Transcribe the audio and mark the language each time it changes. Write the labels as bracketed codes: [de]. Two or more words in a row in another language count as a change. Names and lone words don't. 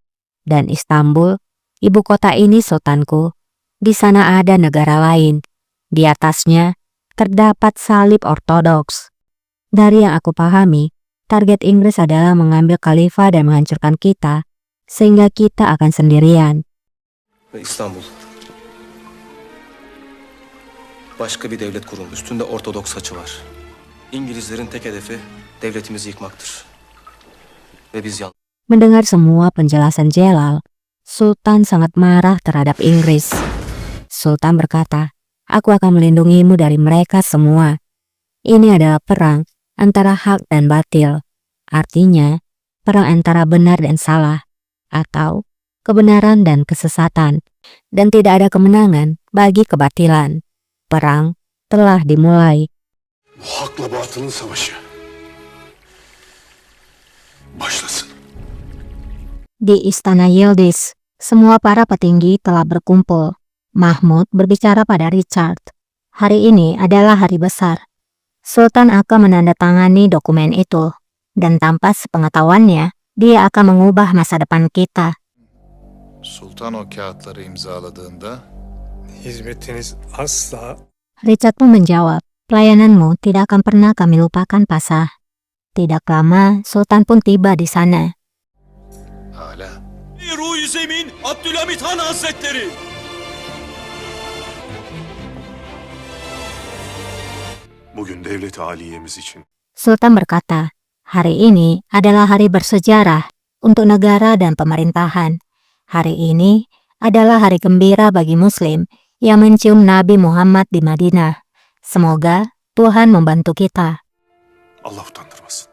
[id] Dan Istanbul, ibu kota ini sultanku, di sana ada negara lain. Di atasnya terdapat salib ortodoks. Dari yang aku pahami, target Inggris adalah mengambil khalifah dan menghancurkan kita, sehingga kita akan sendirian. [tr] Ve İstanbul. Başka bir devlet kurumu. Üstünde Ortodoks haçı var. İngilizlerin tek hedefi devletimizi yıkmaktır. Ve biz yalnız. [id] Mendengar semua penjelasan Celal, Sultan sangat marah terhadap Inggris. Sultan berkata, "Aku akan melindungimu dari mereka semua. Ini adalah perang antara hak dan batil. Artinya, perang antara benar dan salah, atau kebenaran dan kesesatan. Dan tidak ada kemenangan bagi kebatilan. Perang telah dimulai." [tr] Bu hakla batılın savaşı. Başlasın. [id] Di Istana Yildiz, semua para petinggi telah berkumpul. Mahmud berbicara pada Richard. Hari ini adalah hari besar. Sultan akan menandatangani dokumen itu. Dan tanpa sepengetahuannya, dia akan mengubah masa depan kita. [tr] Sultan o kağıtları imzaladığında Hizmetiniz asla [id] Richard pun menjawab, "Pelayananmu tidak akan pernah kami lupakan, Pasah." Tidak lama, Sultan pun tiba di sana. [tr] hala Ruh-i Zemin Abdülhamit Han Hazretleri. Bugün devlet aliyemiz için [id] Sultan berkata, "Hari ini adalah hari bersejarah untuk negara dan pemerintahan. Hari ini adalah hari gembira bagi Muslim yang mencium Nabi Muhammad di Madinah. Semoga Tuhan membantu kita." [tr] Allah utandırmasın.